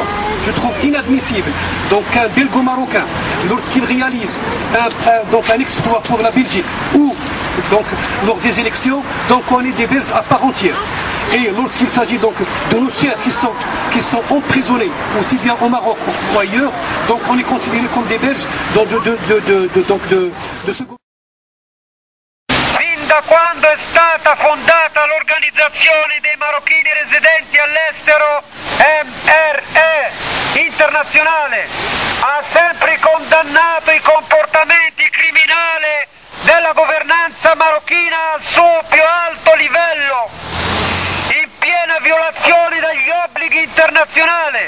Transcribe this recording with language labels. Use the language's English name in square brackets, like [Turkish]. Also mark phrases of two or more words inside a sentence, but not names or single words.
[French] Je trouve inadmissible, donc un belgo-marocain, lorsqu'il réalise un exploit pour la Belgique, ou donc lors des élections, donc on est des Belges à part entière. Et lorsqu'il s'agit donc de nos chers qui sont emprisonnés, aussi bien au Maroc ou ailleurs, donc on est considéré comme des Belges de ce gouvernement. [Italian] Fin da quando è stata fondata l'Organizzazione dei Marocchini Residenti all'Estero, MRE internazionale, ha sempre condannato i comportamenti criminali della governanza marocchina al suo più alto livello, piena violazione degli obblighi internazionali.